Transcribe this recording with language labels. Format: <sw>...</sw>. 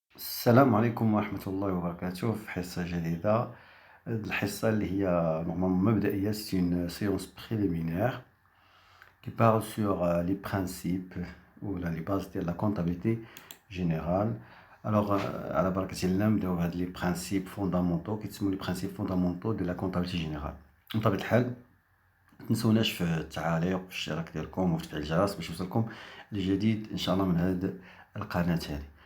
<ar>السلام عليكم ورحمة الله وبركاته في حصة جديدة. هاد الحصة اللي هي نورمالمون مبدئية</ar> <fr>c'est une séance préliminaire qui parle sur les principes ou les bases de la comptabilité générale. Alors</fr> <ar>على بركة الله نبداو بهاد</ar> <fr>les principes fondamentaux</fr> <ar>كيتسموا</ar> <fr>les principes fondamentaux de la comptabilité générale.</fr> <ar>بطبيعة الحال متنسوناش في التعاليق وفي الاشتراك ديالكم وفي تفعيل الجرس باش يوصلكم الجديد ان شاء الله من هاد القناة هذه.</ar>